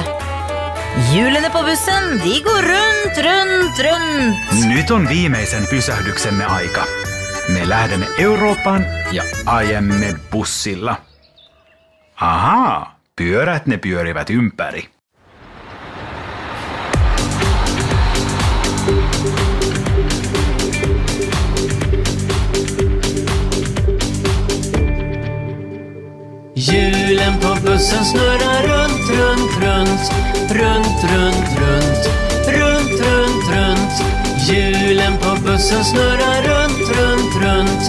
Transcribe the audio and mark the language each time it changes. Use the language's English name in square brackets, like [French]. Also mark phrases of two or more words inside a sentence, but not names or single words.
[Norwegian] Hjulene på bussen, de går runt. [Finnish] Nyt on viimeisen pysähdyksemme aika. Me lähdemme Eurooppaan ja ajemme bussilla. Ahaa, pyörät ne pyörivät ympäri. [Swedish] Hjulen på bussen snurrar runt. Hjulen på bussen snurrar runt.